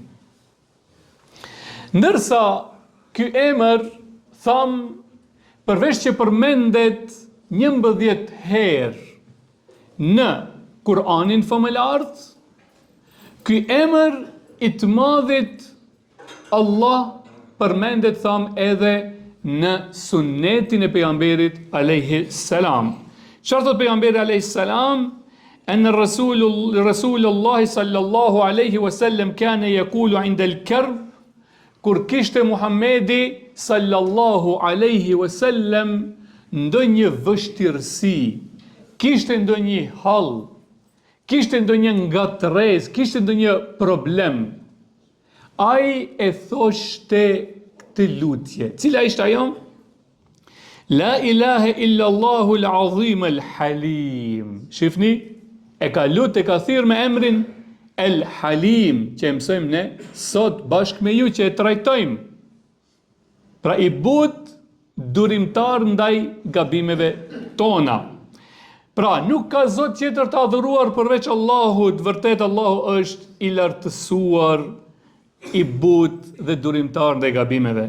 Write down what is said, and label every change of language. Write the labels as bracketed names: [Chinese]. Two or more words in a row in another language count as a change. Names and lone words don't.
[Albanian] Ndërsa ky emër, tham, përveç që përmendet 11 herë në Kur'anin famëlart, ky emër i të madhit Allah përmendet, tham, edhe në sunnetin e pejgamberit [Arabic] عليه السلام. [Albanian] Çfarë thot pejgamberi [Arabic] عليه السلام? أن رسول الله صلى الله عليه وسلم كان يقول عند الكرب, [Albanian] kur kishte Muhamedi [Arabic] صلى الله عليه وسلم [Albanian] ndonjë vështirësi, kishte ndonjë hall, kishte ndonjë ngatërres, kishte ndonjë problem, ai e thoshte këtë lutje. Cila ishte ajo? [Arabic] لا إله إلا الله العظيم الحليم. [Albanian] Shifni, e ka lut, e ka thirr me emrin El Halim, që e mësojmë ne sot bashkë me ju që e trajtojmë. Pra i but, durimtar ndaj gabimeve tona. Pra, nuk ka Zot tjetër të adhuruar përveç Allahut, vërtet Allahu është i lartësuar, i but dhe durimtar ndaj gabimeve.